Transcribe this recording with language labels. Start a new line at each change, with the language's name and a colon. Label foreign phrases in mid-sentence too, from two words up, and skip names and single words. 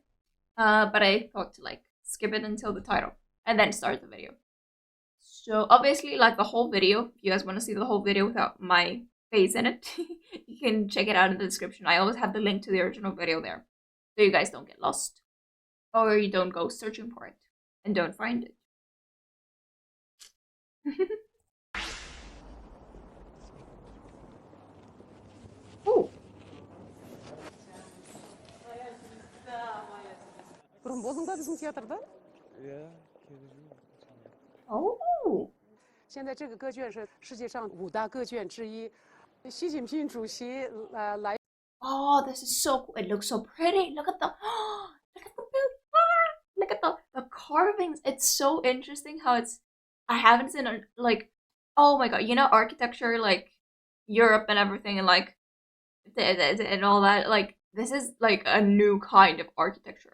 English: But I thought to skip it until the title and then start the video. So obviously the whole video, if you guys want to see the whole video without my face in it, you can check it out in the description. I always have the link to the original video there, so you guys don't get lost. Or you don't go searching for it and don't find it. Ooh.
Kazakh: Бұрын болдың ба біздің театрда?
English: Yeah, Oh.
Chinese: 现在这个歌剧是世界上5大歌剧之一。习近平主席来。
English: Oh, this is so cool. It looks so pretty. Look at the look at the carvings. It's so interesting how it's I haven't seen oh my god, you know architecture Europe and everything and and all that this is a new kind of architecture.